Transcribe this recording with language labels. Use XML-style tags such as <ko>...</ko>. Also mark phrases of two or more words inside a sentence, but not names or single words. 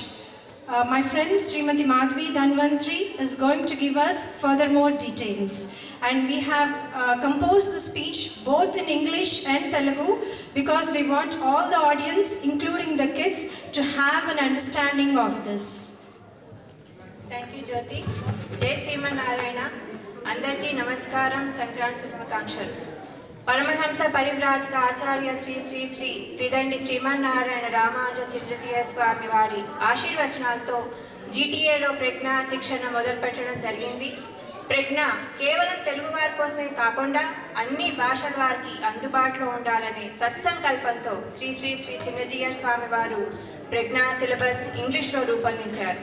<en>My friend Srimati Madhvi Dhanvantri is going to give us further more details. And we have composed the speech both in English and Telugu because we want all the audience, including the kids, to have an understanding of this. Thank you, Jyoti. Jai Sriman Narayana.</en> <te>అందరికి నమస్కారం సంక్రాంతి శుభాకాంక్షలు. Paramahamsa Parivrajakaacharya Sri Sri Sri Tridandi Sriman Narayana Ramanuja Chinnajiyar Swami Vari ఆశీర్వచనాలతో జీటీఏలో ప్రెగ్నా శిక్షణ మొదలుపెట్టడం జరిగింది. ప్రెగ్నా కేవలం తెలుగు వారి కోసమే కాకుండా అన్ని భాషల వారికి అందుబాటులో ఉండాలనే సత్సంకల్పంతో శ్రీ శ్రీ శ్రీ చిన్నజీయర్ స్వామి వారు ప్రెగ్నా సిలబస్ ఇంగ్లీష్లో రూపొందించారు.</te>